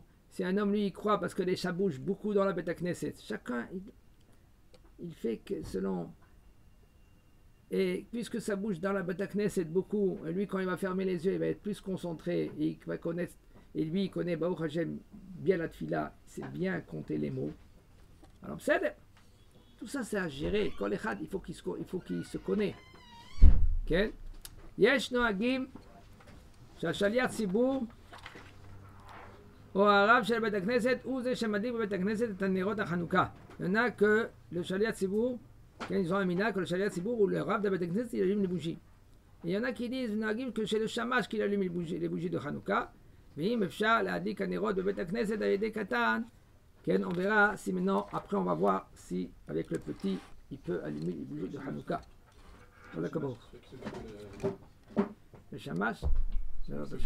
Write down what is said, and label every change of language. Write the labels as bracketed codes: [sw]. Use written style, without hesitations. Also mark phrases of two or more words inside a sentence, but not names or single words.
[fr] Si un homme, lui, il croit parce que les chats bougent beaucoup dans la [he] בית כנסת, [fr] chacun, il fait que selon. Et puisque ça bouge dans la [he] בית כנסת [fr] beaucoup, lui quand il va fermer les yeux, il va être plus concentré et il va connaître, et lui il connaît [he] ברוך השם [fr] bien la tfila, il sait bien compter les mots. Alors c'est tout ça c'est à gérer. [he] כל אחד, [fr] il faut qu'il se connaisse. [he] כן? יש נוהגים שהשליח ציבור או הרב של בית הכנסת הוא זה שמדליק בבית הכנסת את הנרות החנוכה. [fr] Il y en a que le [he] שליח ציבור, [fr] ils ont un minhag que le [he] שליח ציבור [fr] ou le rab de [he] בית כנסת [fr] il allume les bougies. Et il y en a qui disent que c'est le shamash qui allume les bougies de Hanouka. [he] ואם אפשר להדליק הנרות בבית הכנסת על ידי קטן, כן, [fr] on verra si maintenant, après on va voir si avec le petit il peut allumer les bougies de Hanouka. Voilà comment. Le shamash,